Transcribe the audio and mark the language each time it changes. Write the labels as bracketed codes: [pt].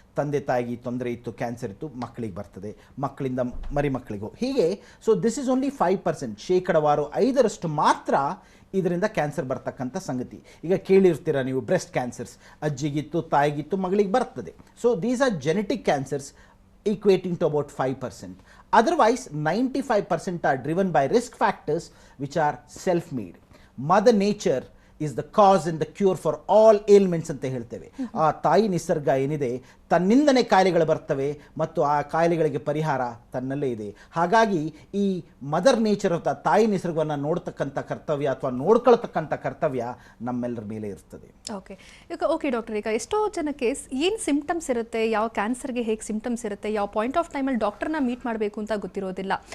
[kn] ತಂದೆ ತಾಯಿಗೆ ತೊಂದರೆ ಇತ್ತು, ಕ್ಯಾನ್ಸರ್ ಇತ್ತು, ಮಕ್ಕಳಿಗೆ ಬರ್ತದೆ, ಮಕ್ಕಳಿಂದ ಮರಿ ಮಕ್ಕಳಿಗೂ ಹೀಗೆ. [en] So this is only 5%. [kn] 5% ಮಾತ್ರ ಇದರಿಂದ ಕ್ಯಾನ್ಸರ್ ಬರ್ತಕ್ಕಂಥ ಸಂಗತಿ. ಈಗ ಕೇಳಿರ್ತೀರ ನೀವು, ಬ್ರೆಸ್ಟ್ ಕ್ಯಾನ್ಸರ್ಸ್ ಅಜ್ಜಿಗಿತ್ತು, ತಾಯಿಗಿತ್ತು, ಮಗಳಿಗೆ ಬರ್ತದೆ. [en] So these are genetic cancers equating to about 5%. Otherwise 95% are driven by risk factors which are self-made. Mother Nature is the cause and the cure for all ailments [kn] ಅಂತ ಹೇಳ್ತೇವೆ. ಆ ತಾಯಿ ನಿಸರ್ಗ ಏನಿದೆ ತನ್ನಿಂದನೇ ಕಾಯಿಲೆಗಳು ಬರ್ತವೆ ಮತ್ತು ಆ ಕಾಯಿಲೆಗಳಿಗೆ ಪರಿಹಾರ ತನ್ನಲ್ಲೇ ಇದೆ. ಹಾಗಾಗಿ ಈ ಮದರ್ ನೇಚರ್ ಅಥವಾ ತಾಯಿ ನಿಸರ್ಗವನ್ನು ನೋಡ್ತಕ್ಕಂಥ ಕರ್ತವ್ಯ ಅಥವಾ ನೋಡ್ಕೊಳ್ತಕ್ಕಂಥ ಕರ್ತವ್ಯ ನಮ್ಮೆಲ್ಲರ ಮೇಲೆ ಇರ್ತದೆ. ಓಕೆ ಡಾಕ್ಟರ್, ಈಗ ಎಷ್ಟೋ ಜನಕ್ಕೆ ಏನು ಸಿಂಪ್ಟಮ್ಸ್ ಇರುತ್ತೆ, ಯಾವ ಕ್ಯಾನ್ಸರ್ಗೆ ಹೇಗೆ ಸಿಂಪ್ಟಮ್ಸ್ ಇರುತ್ತೆ, ಯಾವ ಪಾಯಿಂಟ್ ಆಫ್ ಟೈಮಲ್ಲಿ ಡಾಕ್ಟರ್ನ ಮೀಟ್ ಮಾಡಬೇಕು ಅಂತ ಗೊತ್ತಿರೋದಿಲ್ಲ.